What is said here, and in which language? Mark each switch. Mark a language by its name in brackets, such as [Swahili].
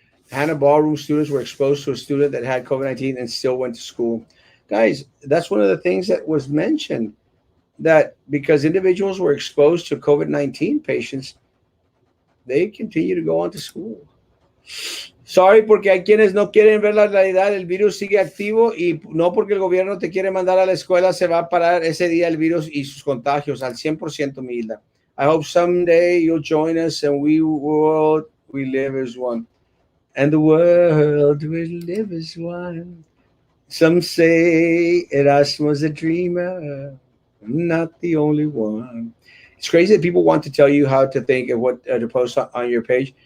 [English] Hannah Ballroom students were exposed to a student that had COVID-19 and still went to school. Guys, that's one of the things that was mentioned, that because individuals were exposed to COVID-19 patients, they continue to go on to school. [Spanish] Sorry, porque hay quienes no quieren ver la realidad, el virus sigue activo y no porque el gobierno te quiere mandar a la escuela se va a parar ese día el virus y sus contagios al 100%, Milda. [English] I hope someday you'll join us and we live as one. And the world will live as one. Some say Erasmo's a dreamer. I'm not the only one. It's crazy that people want to tell you how to think and what to post on your page.